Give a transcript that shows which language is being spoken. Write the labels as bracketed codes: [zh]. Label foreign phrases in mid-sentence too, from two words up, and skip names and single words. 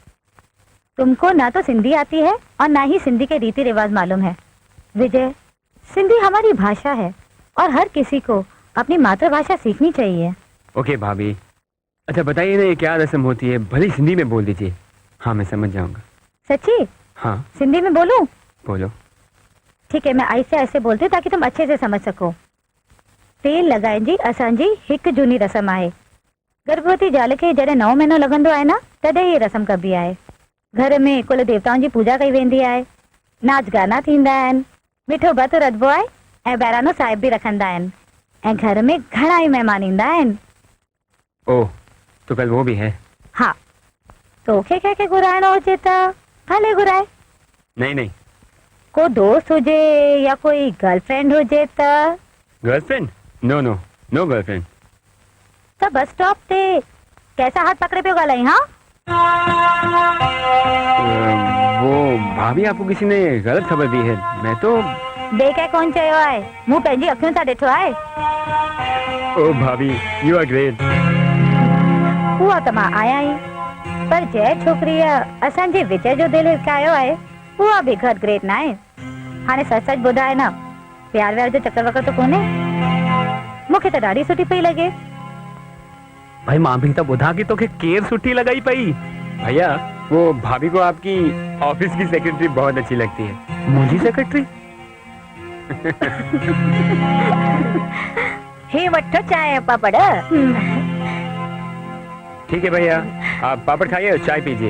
[hi] तुमको ना तो सिंधी आती है और ना ही सिंधी के रीति रिवाज मालूम है विजय सिंधी हमारी भाषा है और हर किसी को अपनी मातृभाषा सीखनी चाहिए ओके भाभी अच्छा बताइए ना ये क्या रस्म होती है भले हिंदी में बोल दीजिए हाँ मैं समझ जाऊंगा सच्ची हाँ सिंधी में बोलूं बोलो ठीक है मैं ऐसे ऐसे बोलती हूँ ताकि तुम अच्छे से समझ सको [sd] तेल लगाइण जी असांजी हिकु झूनी रस्म आहे गर्भवती ज़ाल खे जॾहिं 9 महीनो लॻंदो आहे न तॾहिं हीअ रस्म कबी आहे घर में कुल देवताउनि जी पूजा कई वेंदी आहे नाच गाना थींदा आहिनि मिठो भत रधबो आहे ऐं बहिराणो साहिब बि रखंदा आहिनि ऐं घर में घणा ई महिमान ईंदा आहिनि [hi] ओह तो कल वो भी है [sd] हा तोखे कंहिंखे घुराइणो हुजे त भले घुराए [hi] नहीं नहीं [sd] को दोस्त हुजे या कोई गर्लफ्रेंड हुजे त [en] girlfriend no no no girlfriend [sd] त [en] bus stop [sd] ते [hi] कैसा हाथ पकड़े [sd] पियो ॻाल्हाई हाँ [hi] वो भाभी आपको किसी ने गलत खबर दी है मैं तो [sd] ॿिए कंहिं कोन चयो आहे मूं पंहिंजी अखियुनि सां ॾिठो आहे [en] oh bhabhi you are great [sd] उहा त मां आहियां ई पर जंहिं छोकिरीअ असांजे विजय जो दिलि हिरकायो आहे उहा बि घटि ग्रेट न आहे हाणे सच सच ॿुधाए न प्यार व्यार जो चक्कर वकर तो कोन्हे मूंखे त ॾाढी सुठी पई लॻे भाई मां भी तो बुधा की तो के केर सुठी लगाई पई [hi] भैया वो भाभी को आपकी ऑफिस की सेक्रेटरी बहुत अच्छी लगती है मुझी सेक्रेटरी [sd] हे वठो चाय पापड़ [hi] ठीक है भैया आप पापड़ खाइए और चाय पीजिए